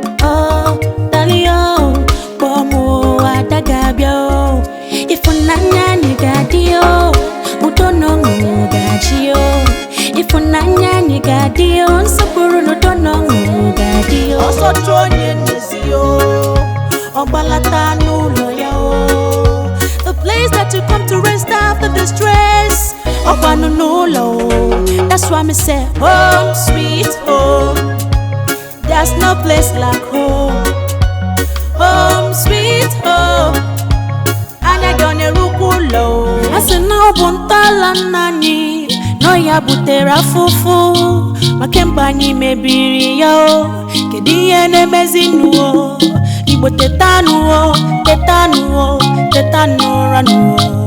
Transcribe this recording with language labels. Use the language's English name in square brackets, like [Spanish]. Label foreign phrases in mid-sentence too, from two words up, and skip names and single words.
[English] Oh, darling, [Igbo] oh, kpọọ m, ada ga-abịa, oh. Ịfụnanya anyị ga-adị, oh. Udo na ọṅụ ga-achị, oh. Ịfụnanya anyị ga-adị, oh. Nsọpụrụ na udo na ọṅụ ga-adị, oh. Ọsọ chụọ onye nduzi. yo. Ọgbalata n'ụlọ ya, oh. [English] The place that you come to rest after the stress. [Igbo] Ọkwanụ n'ụlọ, oh. [English] That's why me say, home sweet home. There's no place like home. Home sweet home. [Igbo] Anya gị ọ na-erukwa ụlọ o? A sị na ọ bụ ntọala nna anyị, na ọ ya butere afụfụ, ma kemgbe anyị mebiri ya o. Kedu ihe na-emezi nụ o? Igbo tetanụ o, tetanụ o, tetanụ ụra nụ o.